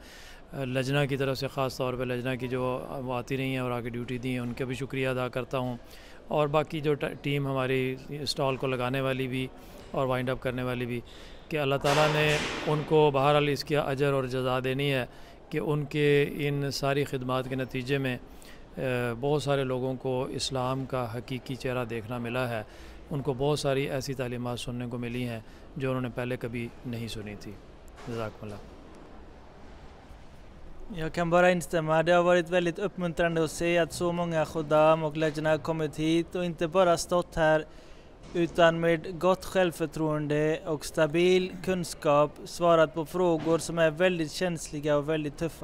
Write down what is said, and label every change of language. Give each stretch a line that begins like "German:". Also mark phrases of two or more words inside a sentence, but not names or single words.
Urdu: لجنہ کی طرف سے خاص طور پہ لجنہ کی جو وہ آتی رہی ہیں اور آگے ڈیوٹی دی ہیں ان کا بھی شکریہ ادا کرتا ہوں، اور باقی جو ٹیم ہماری اسٹال کو لگانے والی بھی اور
English: wind up
Urdu: کرنے والی بھی، کہ اللہ تعالیٰ نے ان کو بہرحال اس کی اجر اور جزا دینی ہے کہ ان کے ان ساری خدمات کے نتیجے میں بہت سارے لوگوں کو اسلام کا حقیقی چہرہ دیکھنا ملا ہے. ان کو بہت ساری ایسی تعلیمات سننے کو ملی ہیں جو انہوں نے پہلے کبھی نہیں سنی تھی. جزاکم اللہ.
Swedish: Jag kan bara instämma. Det har varit väldigt uppmuntrande att se att så många khuddam och lejna har kommit hit och inte bara stått här utan med gott självförtroende och stabil kunskap svarat på frågor som är väldigt känsliga och väldigt tuffa.